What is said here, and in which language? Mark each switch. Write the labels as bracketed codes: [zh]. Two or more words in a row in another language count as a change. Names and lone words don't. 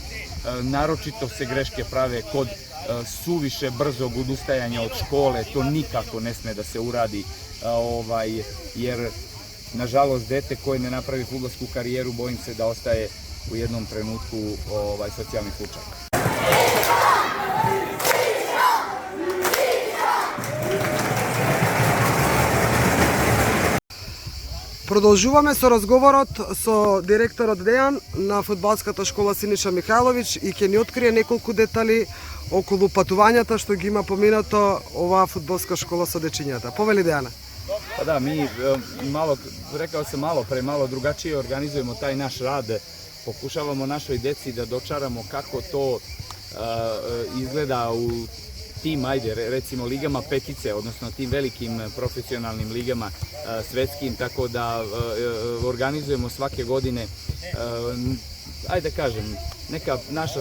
[sr] Naročito se greške prave kod suviše brzog odustajanja od škole, to nikako ne sme da se uradi, jer nažalost dete koje ne napravi fudbalsku karijeru, bojim se da ostaje u jednom trenutku socijalni slučaj. [mk] Продолжуваме со разговорот со директорот Дејан на фудбалската школа Синиша Михајловиќ и ќе ни открие неколку детали околу патувањата што ги има поминато оваа фудбалска школа со дечињата. Повели, Дејана? [sr] Pa da, mi rekao sam malo drugačije organizujemo taj naš rad, pokušavamo našoj deci da dočaramo kako to izgleda u tim, recimo ligama petice, odnosno tim velikim profesionalnim ligama svetskim, tako da organizujemo svake godine, ajde da kažem, neka naša